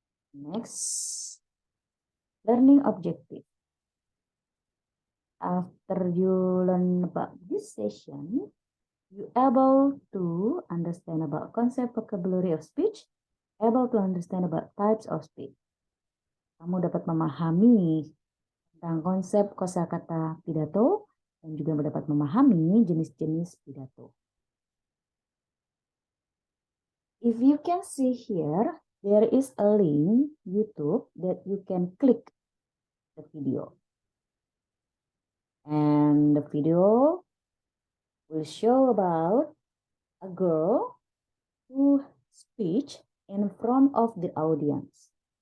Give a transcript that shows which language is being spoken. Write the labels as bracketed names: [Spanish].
[English] Next, learning objective. After you learn about this session, you able to understand about concept vocabulary of speech, able to understand about types of speech. [Indonesian] Kamu dapat memahami tentang konsep kosakata pidato dan juga dapat memahami jenis-jenis pidato. [English] If you can see here, there is a link YouTube that you can click the video. And the video will show about a girl who speech in front of the audience.